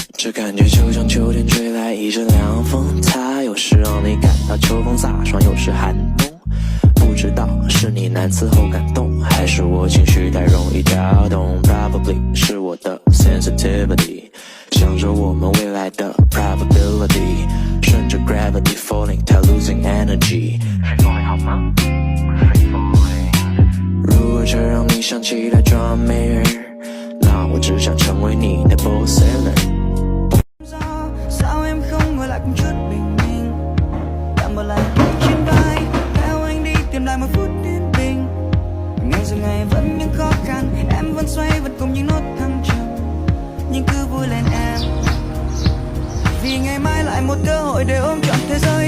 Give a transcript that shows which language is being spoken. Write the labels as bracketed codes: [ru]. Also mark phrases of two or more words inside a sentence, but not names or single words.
[zh] 这感觉就像秋天吹来一阵凉风，它有时让你感到秋风飒爽，有时寒冬。不知道是你难伺候感动，还是我情绪太容易调动。 Probably 是我的 sensitivity， 想着我们未来的 probability， 顺着 [en] gravity falling， [zh] 它 [en] losing energy。 Free falling [zh] 好吗？ [en] Free falling。 [zh] 如果这让你想起来装美人，那我只想成为你的 [en] boss seller。 [vi] Sao em không ngồi lại cùng chút bình minh, tạm bỏ lại trên vai, theo anh đi tìm lại một phút yên bình. Ngày rồi ngày vẫn những khó khăn, em vẫn xoay vẫn cùng những nốt thăng trầm, nhưng cứ vui lên em, vì ngày mai lại một cơ hội để ôm trọn thế giới.